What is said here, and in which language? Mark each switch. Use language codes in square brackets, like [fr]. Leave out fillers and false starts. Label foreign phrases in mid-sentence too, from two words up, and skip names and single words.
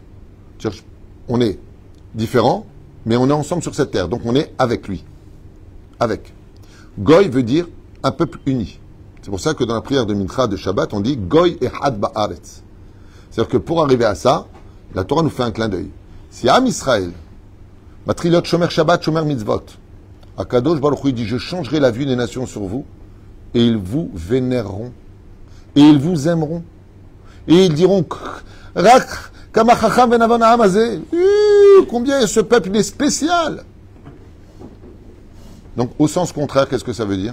[fr] On est différents, mais on est ensemble sur cette terre. Donc on est avec lui. Avec. Goy veut dire un peuple uni. C'est pour ça que dans la prière de Mincha de Shabbat, on dit [he] גוי אחד בארץ. [fr] C'est-à-dire que pour arriver à ça, la Torah nous fait un clin d'œil. Si Am Israël, [he] מתרילות שומר שבת, שומר מצוות, הקדוש ברוך הוא [fr] dit, je changerai la vue des nations sur vous, et ils vous vénéreront, et ils vous aimeront, et ils diront, combien ce peuple est spécial. Donc, au sens contraire, qu'est-ce que ça veut dire?